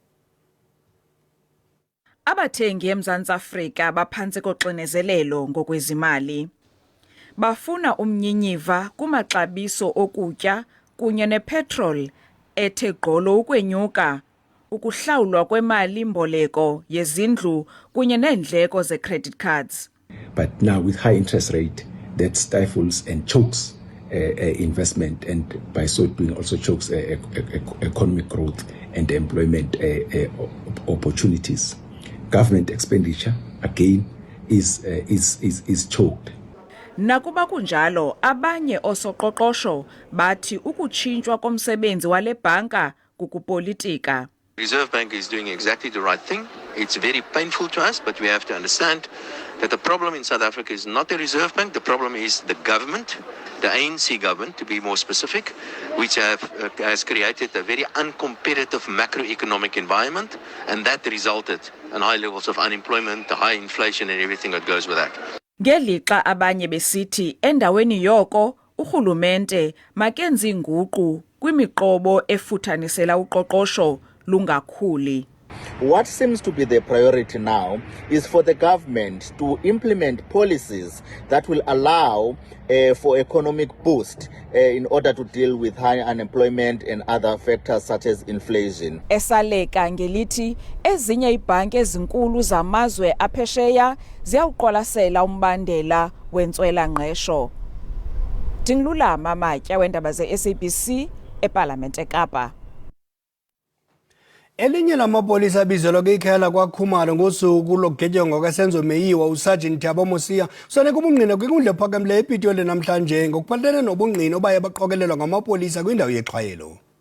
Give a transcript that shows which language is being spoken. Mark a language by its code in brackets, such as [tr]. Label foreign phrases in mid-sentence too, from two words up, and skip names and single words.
[xh] Abathengi eMzantsi Afrika baphantsi koxinezelelo ngokwezimali. Bafuna umnyinyiva kumaxabiso okutya kunye nepetrol ethe gqolo ukwenyuka, ukuhlawulwa kwemali mboleko yezindlu kunye neendleko ze- [en] credit cards. But now with high interest rate, that stifles and chokes investment, and by so doing also chokes economic growth and employment opportunities. Government expenditure again is choked. [xh] Nakuba kunjalo, abanye osoqoqosho bathi ukutshintshwa komsebenzi wale bhanka kukupolitika. [en] Reserve Bank is doing exactly the right thing. It's very painful to us, but we have to understand that the problem in South Africa is not the Reserve Bank. The problem is the government, the ANC government, to be more specific, which has created a very uncompetitive macroeconomic environment, and that resulted in high levels of unemployment, high inflation, and everything that goes with that. [xh] Ngelixa abanye besithi endaweni yoko urhulumente makenzi inguqu kwimiqobo efuthanisela uqoqosho lungakhuli. [en] What seems to be the priority now is for the government to implement policies that will allow for economic boost in order to deal with high unemployment and other factors such as inflation. [xh] Esaleka ngelithi ezinye ibhanki ezinkulu zamazwe aphesheya ziyawuqwalasela umbandela wentswela-ngqesho. Dinglulama Amatya weendaba ze-SABC eParlamente eKapa. Elinye lamapolisa abizelwa kwikhaya kwaKhumalo ngosuku lokugetyengwa kwesenzo meyiwa uSergeant Thabo Mosia soneke ubungqina kwinkundla ephakamileyo ePitoli namhlanje ngokuphathelene nobungqina obaye baqokelelwa ngamapolisa kwindawo yexhwayelo.